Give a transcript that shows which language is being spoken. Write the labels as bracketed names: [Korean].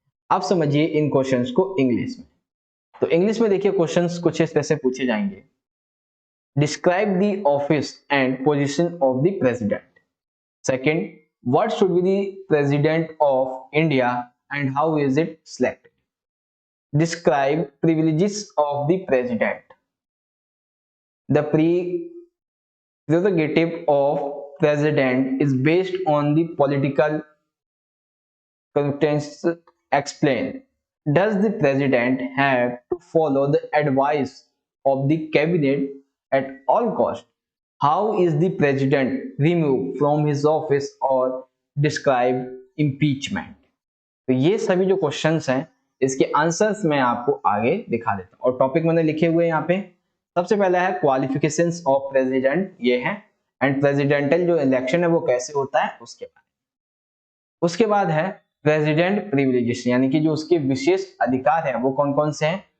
[Hindi] अब समझिए इन क्वेश्चंस को इंग्लिश में। तो इंग्लिश में देखिए क्वेश्चंस कुछ इस तरह से पूछे जाएंगे। [English] Describe the office and position of the president. Second, what should be the president of India and how is it selected. Describe privileges of the president. The prerogative of president is based on the political competence. Explain. Does the president have to follow the advice of the cabinet at all costs? How is the president removed from his office or describe impeachment? [Hindi] तो ये सभी जो questions हैं इसके answers मैं आपको आगे दिखा देता हूँ और टॉपिक मैंने लिखे हुए यहाँ पे। सबसे पहला है [English] qualifications of president, [Hindi] ये है, एंड प्रेसिडेंटल जो इलेक्शन है वो कैसे होता है उसके बाद है प्रेसिडेंट प्रिविलेजेस, यानी कि जो उसके विशेष अधिकार है वो कौन कौन से हैं।